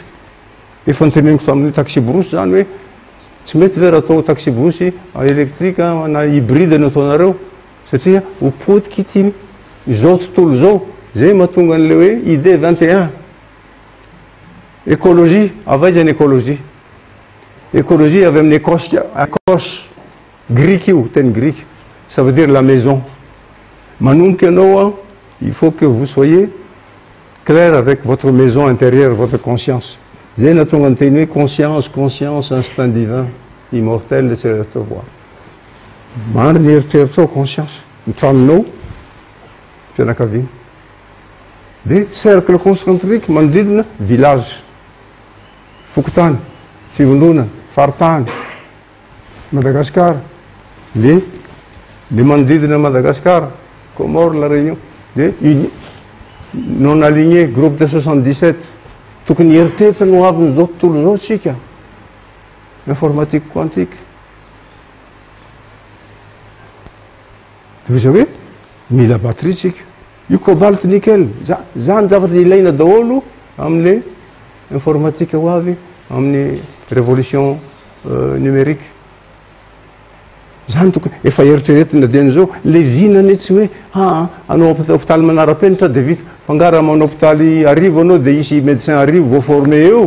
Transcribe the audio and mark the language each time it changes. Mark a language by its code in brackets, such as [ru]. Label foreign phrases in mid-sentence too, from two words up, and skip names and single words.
[mg] Efa noteneniko tamin'ny [fr] taxi brousse [mg] zany hoe tsy mety vera atao [fr] taxi brousse [mg] électrique na hybride no ataonareo satria ho potiky ity izao tontolo zao. Zay mahatonga an'le hoe idée 21. Écologie, avaiza ny écologie. Écologie avy amin'ny Écosse, grec io, teny grec. [fr] Ça veut dire la maison. [mg] Manomboka ianao, [fr] il faut que vous soyez clair avec votre maison intérieure, votre conscience. [mg] Zay nahatonga ny teny hoe [fr] conscience, conscience, instinct divin, immortel, c'est le te voir. [mg] Mandry ny eritreritrao conscience. Ny tranonao, fianakaviana. [fr] De cercle concentrique manodidina village. [mg] Fokotany, fivondrona, faritany, Madagascar. Le manodidina Madagascar, Comores, la Réunion. [fr] De non aligné, groupe de 77. [mg] Tokony heritreritra no avy zao tontolo zao tsika. [fr] Informatique quantique. De vous savez, [mg] mila batterie tsika. Io cobalt nickel, zany zavatra ilaina daholo amin'le informatique ho avy amin'ny [fr] révolution numérique. [mg] Zany tokony efa eritreretina dian'izao le vinany tsy hoe anao hôpitaly manara-penitra de vita fangara manao hôpitaly arivo anao de isy médecin arivo vo formé eo.